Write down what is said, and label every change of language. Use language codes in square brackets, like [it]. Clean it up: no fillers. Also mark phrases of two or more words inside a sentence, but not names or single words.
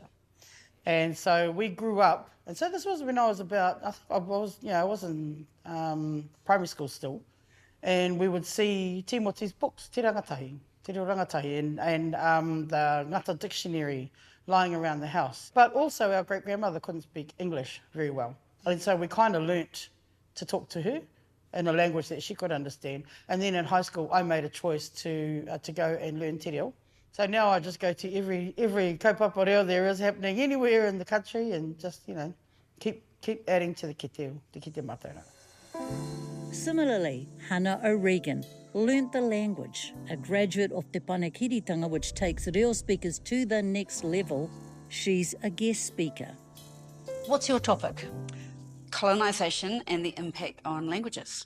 [en] And so we grew up, and so this was when I was about, I was in primary school still, and we would see Timoti's books, Te Reo Rangatahi, and the Ngata Dictionary lying around the house. But also our great-grandmother couldn't speak English very well. And so we kind of learnt to talk to her in a language that she could understand. And then in high school, I made a choice to go and learn Te Reo. So now I just go to every [mi] kaupapa reo [en] there is happening anywhere in the country, and just, keep adding to the [mi] kite mātauranga. [en] Similarly, Hannah O'Regan learnt the language, a graduate of Te Panekiritanga, which takes reo speakers to the next level. She's a guest speaker. What's your topic? Colonization and the impact on languages.